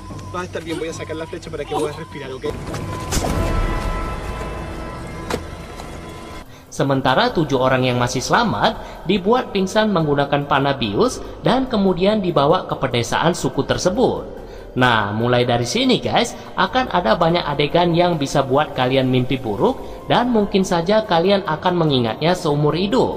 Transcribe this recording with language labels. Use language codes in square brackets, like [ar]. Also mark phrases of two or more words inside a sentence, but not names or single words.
[es] Vas a estar bien, voy a sacar la flecha para que puedas respirar, ¿ok? [id] Sementara 7 orang yang masih selamat dibuat pingsan menggunakan panah bius dan kemudian dibawa ke pedesaan suku tersebut. Nah, mulai dari sini guys, akan ada banyak adegan yang bisa buat kalian mimpi buruk dan mungkin saja kalian akan mengingatnya seumur hidup.